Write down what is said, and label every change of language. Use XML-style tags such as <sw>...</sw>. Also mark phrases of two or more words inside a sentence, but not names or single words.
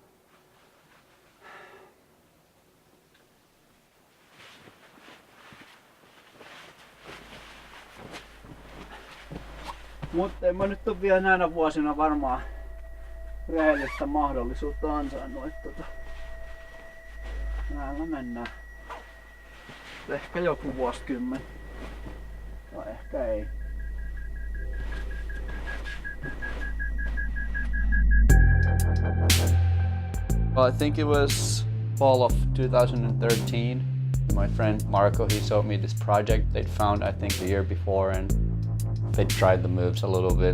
<fi>Mutta en mä nyt ole vielä näinä vuosina varmaan rehellistä mahdollisuutta ansainnut, että näillä mennään. Ehkä joku vuosikymmen. Tai ehkä ei.</fi> <en>Well, I think it was fall of 2013. My friend Marco, he showed me this project they'd found, I think, the year before, and they tried the moves a little bit.</en>